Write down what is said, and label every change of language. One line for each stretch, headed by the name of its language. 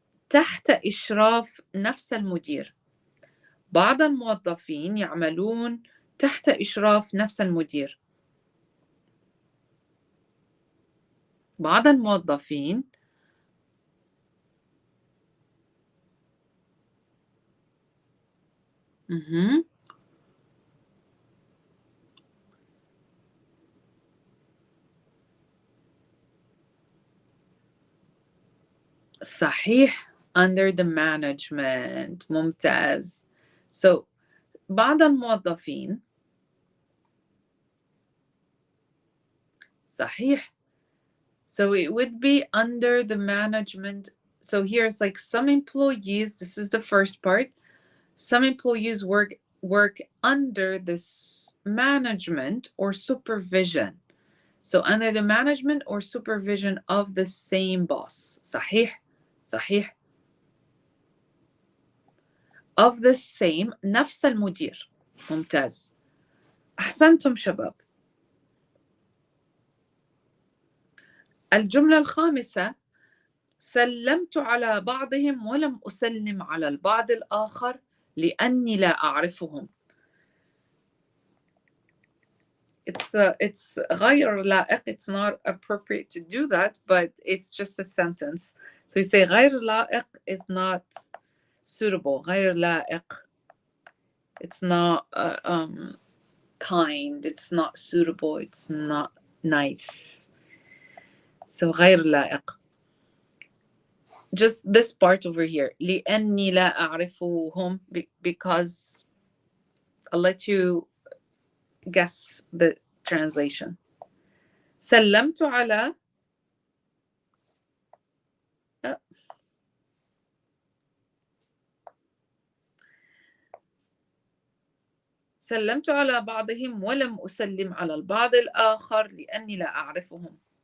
Arabic: تحت إشراف نفس المدير. بعض الموظفين يعملون تحت إشراف نفس المدير. بعض الموظفين صحيح
English: under the management.
Arabic: ممتاز. So بعض الموظفين صحيح.
English: So it would be under the management. So here's like some employees, this is the first part. Some employees work under this management or supervision. So under the management or supervision of the same boss.
Arabic: صحيح.
English: Of the same
Arabic: نفس المدير. ممتاز. أحسنتم شباب. الجملة الخامسة، سلمت على بعضهم ولم أسلم على البعض الآخر لأني لا أعرفهم. It's غير لائق.
English: It's not appropriate to do that, but it's just a sentence. So you say غير لائق is not suitable. غير لائق. It's not kind. It's not suitable. It's not nice.
Arabic: So غير لائق.
English: Just this part over here.
Arabic: لأني لا أعرفهم,
English: because I'll let you guess the translation.
Arabic: سلمت على سلمت على بعضهم ولم أسلم على البعض الآخر لأني لا أعرفهم.